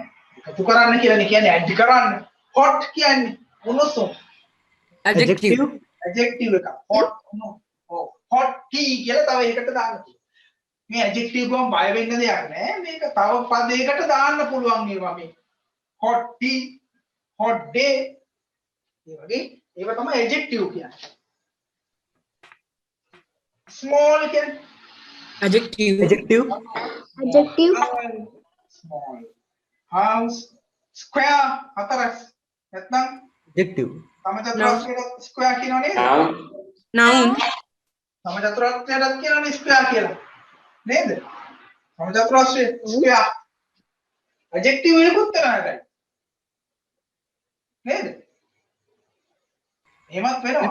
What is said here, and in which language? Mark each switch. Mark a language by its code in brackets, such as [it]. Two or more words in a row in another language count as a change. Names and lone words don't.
[si] එකතු කරන්න කියලානේ කියන්නේ add කරන්න. hot කියන්නේ උණුසුම්. adjective එක. hot උණු. ඔව්. [en] hot tea [si] කියලා තව එකකට දාන්න තියෙනවා. මේ adjective ගම බය වෙන්න දෙයක් නෑ. මේක තව පදයකට දාන්න පුළුවන් ඒවා මේ. [en] hot tea, hot day. [si] ඒ වගේ ඒවා තමයි adjective කියන්නේ. [en] small කියන්නේ adjective small. house square [si] හතරස් නැත්නම් [en] adjective. [si] සමචතුරස්‍රයට square කියනව නේද? [en] noun [si] සමචතුරස්‍රයටත් කියනවනේ square කියලා. නේද? සමචතුරස්‍රය square. adjective එකකුත් කරන්නේ. නේද? එහෙමත් වෙනවා.